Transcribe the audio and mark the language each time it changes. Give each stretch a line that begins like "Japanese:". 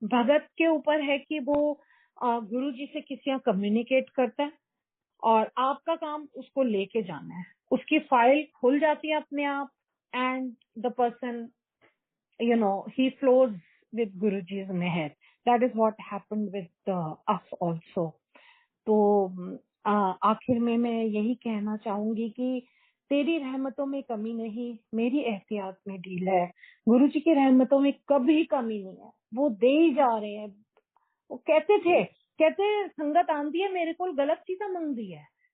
Hindi: भगत के ऊपर है कि वो गुरुजी से किसी कम्युनिकेट करता है, और आपका काम उसको लेके जाना है, उसकी फाइल खुल जाती है अपने आप,
English: And the person he flows with Guruji's meher. That is what happened with us also.
Hindi: तो आखिर में मैं यही कहना चाहूंगी कि तेरी रहमतों में कमी नहीं, मेरी एहतियात में ढील है। गुरुजी की रहमतों में कभी कमी नहीं है, वो दे ही जा रहे हैं। वो कहते संगत आंदी है मेरे को गलत चीजें मंगती है।